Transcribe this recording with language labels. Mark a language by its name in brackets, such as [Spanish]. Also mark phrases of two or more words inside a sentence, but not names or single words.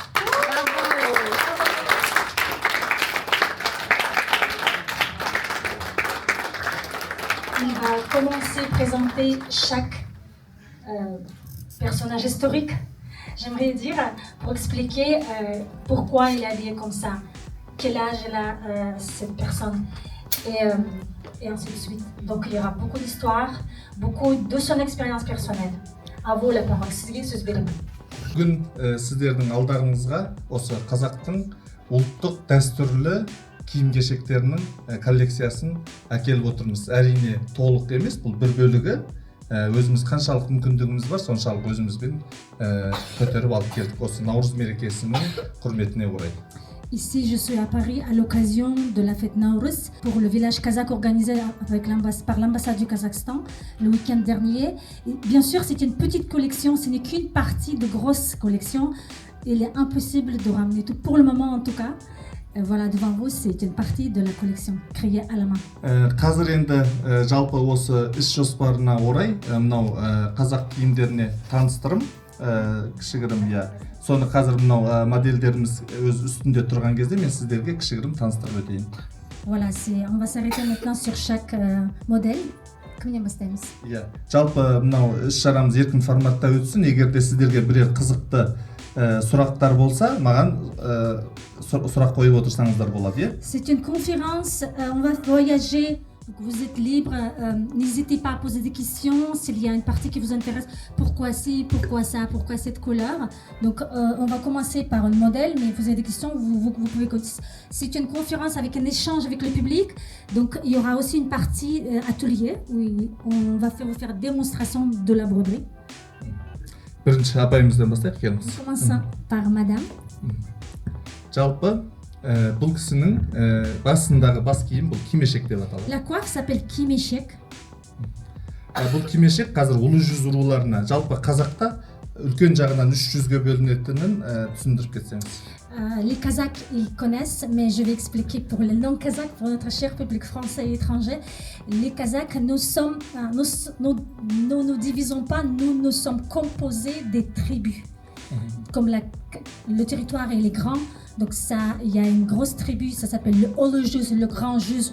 [French] Il va commencer à présenter chaque personnage historique, j'aimerais dire, pour expliquer pourquoi il est habillé comme ça, quel âge elle a cette personne. Et ainsi de suite. Donc il y aura beaucoup d'histoires, beaucoup de son expérience personnelle. À vous la parole. [Kazakh] Sizге сөз беремін. Бүгін сіздердің алдарыңызға осы қазақтың ұлттық дәстүрлі киім-кешектерінің коллекциясын әкеліп отырмыз. Әрине толық емес, бұл бір бөлігі. Өзіміз қаншалық мүмкіндігіміз бар, соншалық өзімізбен көтеріп алып келдік. Осы Наурыз мерекесінің құрметіне орай. [French] Ici, je suis à Paris à l'occasion de la fête Nauruz pour le village kazakh organisé par l'ambassade du Kazakhstan le week-end dernier. Et bien sûr, c'est une petite collection, ce n'est qu'une partie de grosse collection. Il est impossible de ramener tout, pour le moment en tout cas. Voilà, devant vous, c'est une partie de la collection créée à la main. [Kazakh] Қазір енді жалпы осы іс жоспарына орай мынау қазақ киімдеріне таныстырым, кішігірім я. Соны қазір мынау модельдеріміз өз үстінде тұрған кезде мен сіздерге кішігірім таныстырып өтейін. [French] Voilà, on va s'arrêter maintenant sur chaque modèle. [Kazakh] Кімнен бастаймыз? Иә, жалпы мынау іс-шарамыз еркін форматта өтсін. Егер де сіздерге бірер қызықты сұрақтар болса, маған сұрақ қойып отырсаңыздар болады, иә? [French] C'est une conférence, on va voyager. Donc vous êtes libre, n'hésitez pas à poser des questions s'il y a une partie qui vous intéresse. Pourquoi ci, pourquoi ça, pourquoi cette couleur. Donc on va commencer par le modèle, mais vous avez des questions, vous pouvez... C'est une conférence avec un échange avec le public. Donc il y aura aussi une partie atelier où on va vous faire démonstration de la broderie. [Kazakh] Бірінші апайымыздан бастайық келіңіз. [French] On commence par madame. [Kazakh] Жалпы бұл кісінің басындағы бас киім бұл кимешек деп аталады. [French] La coiffe s'appelle kimeshek. [Kazakh] Бұл кимешек қазір ұлы жүз руларына, жалпы қазақта үлкен жағынан 300-ге бөлінетінін түсіндіріп кетсеңіз. [French] Les Kazakhs, ils connaissent, mais je vais expliquer pour les non-Kazakhs, pour notre cher public français et étranger. Les Kazakhs, nous ne divisons pas, nous sommes composés des tribus. Comme le territoire il est grand, donc il y a une grosse tribu, ça s'appelle le Olejus, le grand Jus.